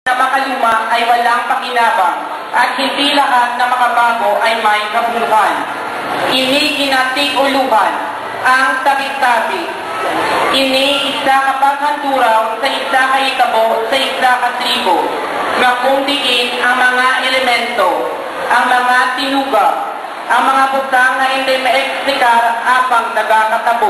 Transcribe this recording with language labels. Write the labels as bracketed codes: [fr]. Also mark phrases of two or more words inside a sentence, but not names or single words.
[tl] nakakaluma ay walang pakinabang at hindi lahat na makabago ay may kabuluhan. [hil] Ini ginatiguluhan ang tabi-tabi. Ini isa kapaghanduraw sa isa kaitabo sa isa katribo, na kung diin ang mga elemento, ang mga tinuga, ang mga butang na hindi maeksikar apang nagakatabo.